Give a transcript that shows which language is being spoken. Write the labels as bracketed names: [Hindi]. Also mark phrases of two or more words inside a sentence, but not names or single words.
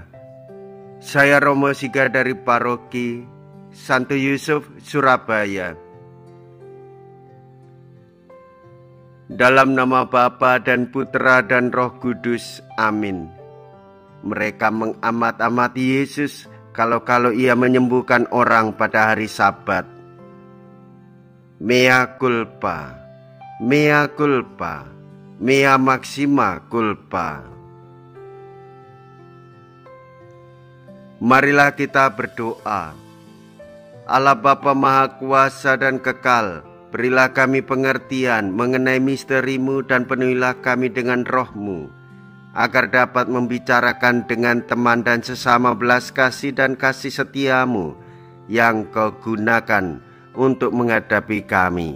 [Indonesian] Saya Romo Siga dari Paroki Santo Yusuf, Surabaya. Dalam nama Bapa dan Putra dan Roh Kudus, amin. Mereka mengamat-amati Yesus kalau ia menyembuhkan orang pada hari Sabat. [Latin] Mea culpa, mea culpa, mea maxima culpa. [Indonesian] Marilah kita berdoa. Allah Bapa Maha Kuasa dan Kekal, berilah kami pengertian mengenai misteri-Mu dan penuhilah kami dengan Roh-Mu, agar dapat membicarakan dengan teman dan sesama belas kasih dan kasih setia-Mu yang Kau gunakan untuk menghadapi kami.